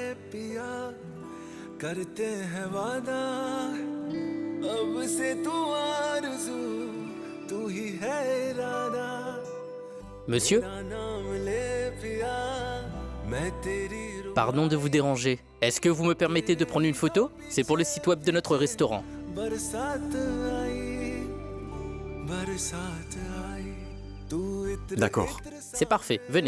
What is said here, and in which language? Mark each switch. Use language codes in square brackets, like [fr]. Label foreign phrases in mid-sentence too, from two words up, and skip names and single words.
[hi] पिया करते हैं वादा अब से तू आरज़ू तू ही है इरादा [fr] Monsieur, [hi] नाम ले पिया मैं तेरी [fr] pardon de vous déranger. Est-ce que vous me permettez de prendre une photo? C'est pour le site web de notre restaurant. [hi] बरसात आई बरसात आई तू इत्र [fr] D'accord. C'est parfait, venez.